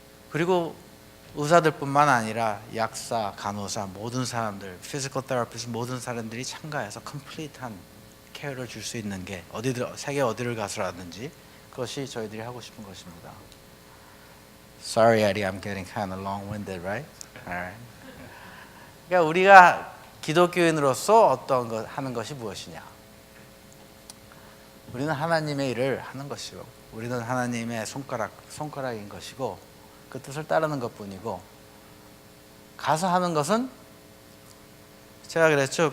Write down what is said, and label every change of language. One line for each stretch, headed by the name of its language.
Korean: 그리고 의사들뿐만 아니라 약사, 간호사, 모든 사람들, 피지컬 테라피스트 모든 사람들이 참가해서 컴플리트한 케어를 줄 수 있는 게 세계 어디를 가서라든지 그것이 저희들이 하고 싶은 것입니다.
English: Sorry, Eddie, I'm getting kind of long-winded, right? Alright.
Korean: 그러니까 우리가 기독교인으로서 어떤 것 하는 것이 무엇이냐? 우리는 하나님의 일을 하는 것이고, 우리는 하나님의 손가락인 것이고, 그 뜻을 따르는 것뿐이고, 가서 하는 것은 제가 그랬죠.